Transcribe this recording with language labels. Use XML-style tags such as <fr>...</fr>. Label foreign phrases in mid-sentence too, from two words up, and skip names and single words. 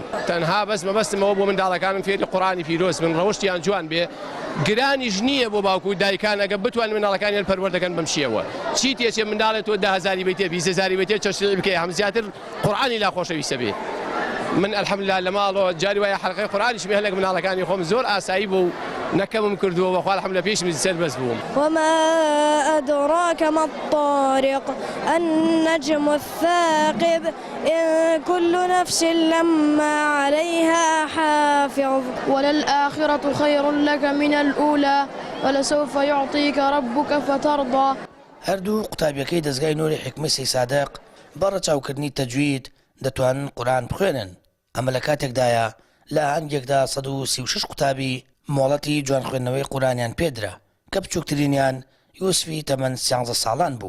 <ckb>تەنها بەس مەبەستمەوە بۆ منداڵەکانم فێری قورئانی پیرۆز من ڕەوشتیان جوان بێ گرانیش نییە بۆ باوکو و دایکان ئەگە بتوانن مناڵەکانیان پەروەردەکەن بەم شێوە. چی تێچێ منداڵێت تۆ 10,000 بیتێ 20,000 بیتێ چەشتی بکەی هەم زیاتر قورئانی لا خۆشەویستە بێ. من الحەمدولillah لە ماڵەوە جاری وایە حەلقەی قورئانیش بێ هەلێک مناڵەکانی خۆم زۆر ئاسایی بوو نەکەمم کردووە بەخوا الحەمدولillah پێشم سەربەز بووم.</ckb> <ar>وما أدراك ما الطارق النجم الثاقب إن كل نفس لما عليها حافظ وللآخرة خير لك من الأولى ولسوف يعطيك ربك فترضى.</ar> <ckb>هەردوو قوتابیەکەی دەستگای نووری حکمەی سەی سادق بەڕە چاوکردنی تەجوید دەتوانن قورئان بخوێنن. ئەمە لە کاتێکدایە لە ئاهەنگێکدا 136 قوتابی مۆڵەتی جوان خوێندنەوەی قورئانیان پێدرا کە بچووکترینیان یوسفی تەمەن 13 ساڵان بوو.</ckb>